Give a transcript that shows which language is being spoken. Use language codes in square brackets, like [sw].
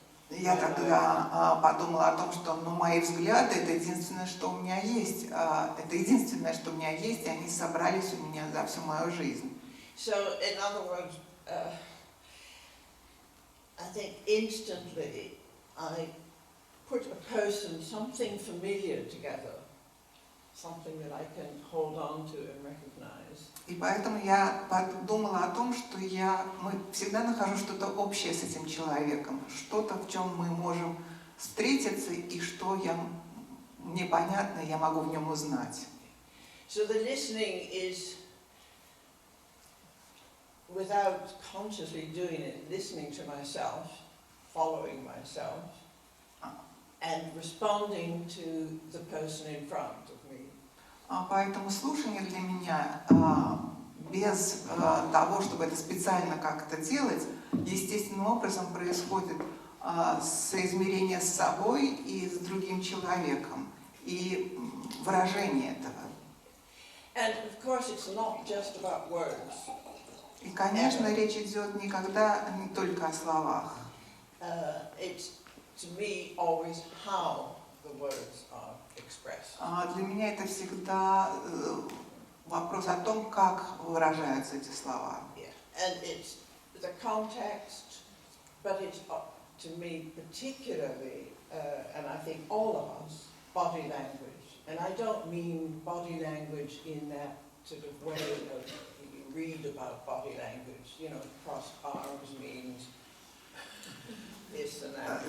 [ru] Я тогда подумала о том, что мои взгляды это единственное, что у меня есть. Это единственное, что у меня есть, и они собрались у меня за всю мою жизнь. [en] So, in other words, I think instantly I put a person, something familiar together, something that I can hold on to and recognize. [ru] И поэтому я подумала о том, что мы всегда нахожу что-то общее с этим человеком, что-то, в чем мы можем встретиться, и что мне понятно, я могу в нем узнать. [en] So the listening is, without consciously doing it, listening to myself, following myself, and responding to the person in front of me. [ru] Поэтому слушание для меня, без того, чтобы это специально как-то делать, естественным образом происходит соизмерение с собой и с другим человеком, и выражение этого. [en] And of course it's not just about words. [ru] И, конечно, речь идет никогда не только о словах. [en] It's, to me, always how the words are expressed. [ru] Для меня это всегда вопрос о том, как выражаются эти слова. [en] Yeah. And it's the context, but it's, to me, particularly, and I think all of us, body language. And I don't mean body language in that sort of way of you read about body language, you know, cross arms means this and that.